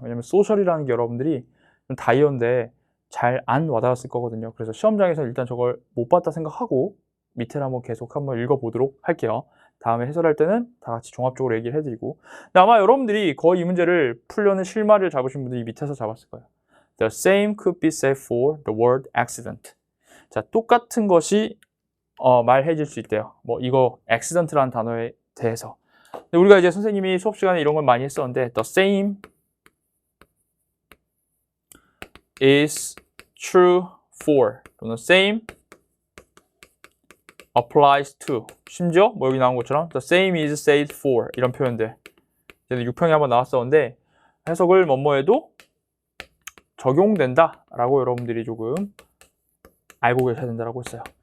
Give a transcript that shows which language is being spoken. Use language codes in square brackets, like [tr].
[ko] 왜냐면 social이라는 게 여러분들이 좀 다이어인데 잘 안 와닿았을 거거든요. 그래서 시험장에서 일단 저걸 못 봤다 생각하고 밑에를 한번 계속 한번 읽어보도록 할게요. 다음에 해설할 때는 다 같이 종합적으로 얘기를 해드리고 근데 아마 여러분들이 거의 이 문제를 풀려는 실마리를 잡으신 분들이 밑에서 잡았을 거예요. [en] The same could be said for the word accident. [ko] 자, 똑같은 것이 말해질 수 있대요. 뭐 이거 accident라는 단어에 대해서. 근데 우리가 이제 선생님이 수업 시간에 이런 걸 많이 했었는데 [en] the same is true for [ko] 또는 [en] same applies to [ko] 심지어 뭐 여기 나온 것처럼 [en] the same is said for [ko] 이런 표현들 이제 6평에 한번 나왔었는데 해석을 뭐뭐해도 적용된다 라고 여러분들이 조금 알고 계셔야 된다고 했어요.